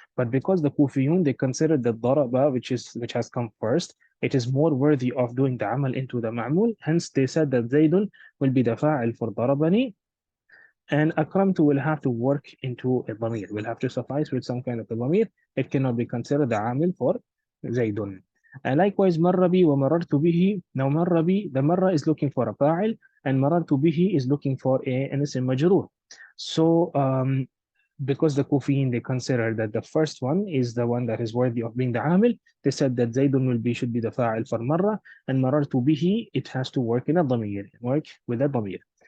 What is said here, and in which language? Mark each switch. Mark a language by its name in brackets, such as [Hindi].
[English] But because the Kufiyun, they consider the ضرب, which has come first, it is more worthy of doing the amal into the ma'mul. Hence they said that Zaidun will be the fa'il for ضربني, and أكرمته will have to work into a dhamir, will have to suffice with some kind of a dhamir. It cannot be considered the amil for Zaidun. And likewise, [Arabic] مر بي ومررت به. [English] Now مر بي, the marra is looking for a fa'il, and مررت به is looking for an ism majroor. So because the Kufiyin, they consider that the first one is the one that is worthy of being the amil, they said that Zaidun should be the fa'il for marra, and مررت به, it has to work in a dhamir, work with a dhamir.